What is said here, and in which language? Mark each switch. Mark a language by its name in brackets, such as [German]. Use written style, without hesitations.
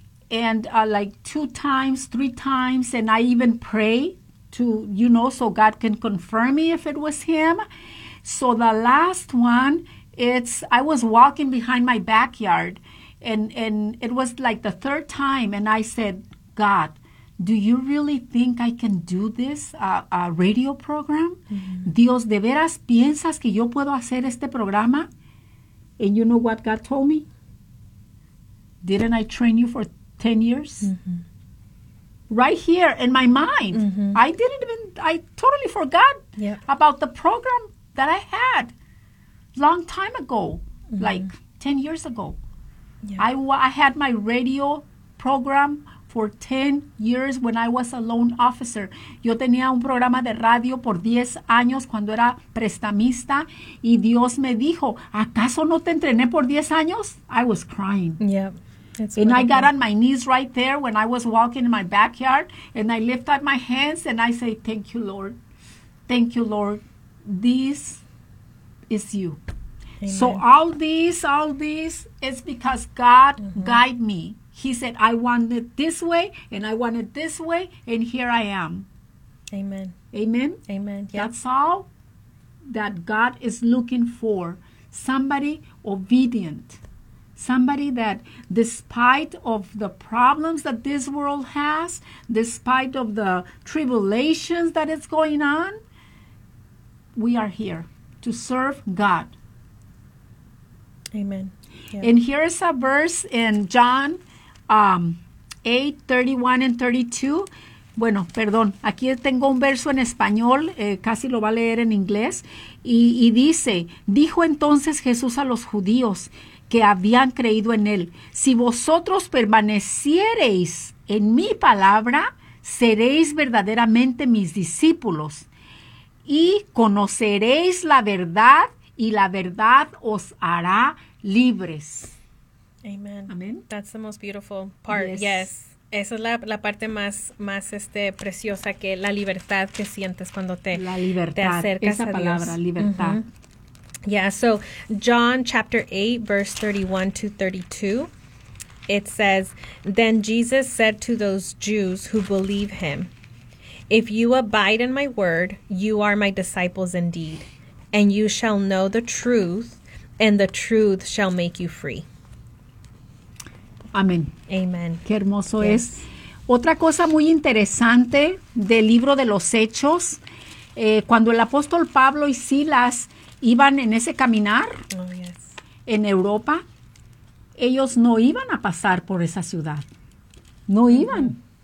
[English] And like three times, and I even pray to, you know, so God can confirm me if it was him. So the last one, I was walking behind my backyard, And it was like the third time, and I said, God, do you really think I can do this radio program? Mm-hmm. [Spanish] Dios, ¿de veras piensas que yo puedo hacer este programa? [English] And you know what God told me? Didn't I train you for 10 years? Mm-hmm. Right here in my mind. Mm-hmm. I totally forgot about the program that I had long time ago, mm-hmm. like 10 years ago. Yeah. I had my radio program for 10 years when I was a loan officer. [Spanish] Yo tenía un programa de radio por 10 años cuando era prestamista. Y Dios me dijo, ¿acaso no te entrené por 10 años? [English] I was crying. Yeah. And I got on my knees right there when I was walking in my backyard. And I lift up my hands and I say, thank you, Lord. Thank you, Lord. This is you. Amen. So all this is because God mm-hmm. guide me. He said, I want it this way, and I want it this way, and here I am. Amen. Amen? Amen. Yep. That's all that God is looking for. Somebody obedient. Somebody that despite of the problems that this world has, despite of the tribulations that is going on, we are here to serve God. Amen. Yeah. And here is a verse in John 8:31-32. [Spanish] Bueno, perdón. Aquí tengo un verso en español. Casi lo va a leer en inglés. Y dice, dijo entonces Jesús a los judíos que habían creído en él. Si vosotros permaneciereis en mi palabra, seréis verdaderamente mis discípulos. Y conoceréis la verdad y la verdad os hará libres. [English] Amen. Amen. That's the most beautiful part. Yes. [Spanish] Esa es la parte más preciosa, que la libertad que sientes cuando te acercas esa a palabra, Dios. La palabra, libertad. Mm-hmm. [English] Yeah, so John chapter 8, verse 31-32, it says, then Jesus said to those Jews who believe him, if you abide in my word, you are my disciples indeed, and you shall know the truth, and the truth shall make you free. [Spanish] Amén. [English] Amen. [Spanish] Qué hermoso es. Otra cosa muy interesante del libro de los Hechos, cuando el apóstol Pablo y Silas iban en ese caminar en Europa, ellos no iban a pasar por esa ciudad. No iban.